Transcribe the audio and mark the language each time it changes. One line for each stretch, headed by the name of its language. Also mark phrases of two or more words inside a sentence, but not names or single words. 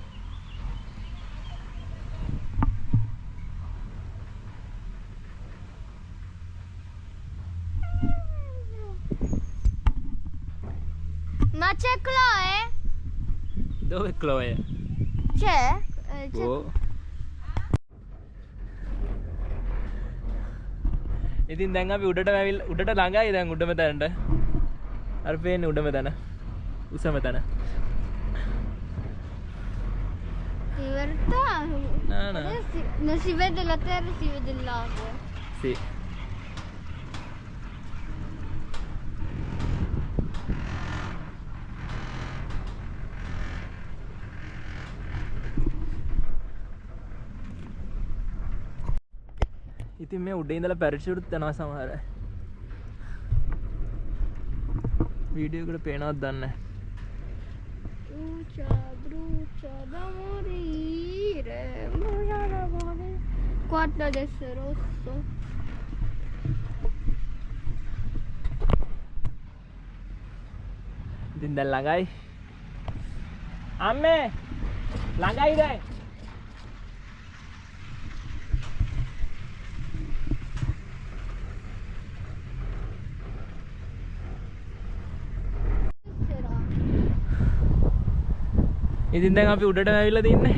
Italian: Ma c'è Chloe? Dove Chloe? C'è? C'è. Oh.
Sinhala: ඉතින් දැන් අපි උඩට ළඟයි දැන් උඩම තැනට. අර පේන්නේ උඩම තැන. උසම තැන.
Italian: In realtà No, no. non si vede la terra, si vede il lago. Sì.
Sinhala: ඉතින් මේ උඩ ඉඳලා පැරෂූට් යනවා සමහර අය. වීඩියෝ එකට පේනවද දන්නේ නැහැ.
Italian: Brucia, brucia da morire, brucia da morire. Guarda adesso è rosso.
Sinhala: ඉතින් දැන් ළඟයි. අම්මේ ළඟයි දැන්. ඉතින් දැන් අපි උඩට ඇවිල්ලා තින්නේ.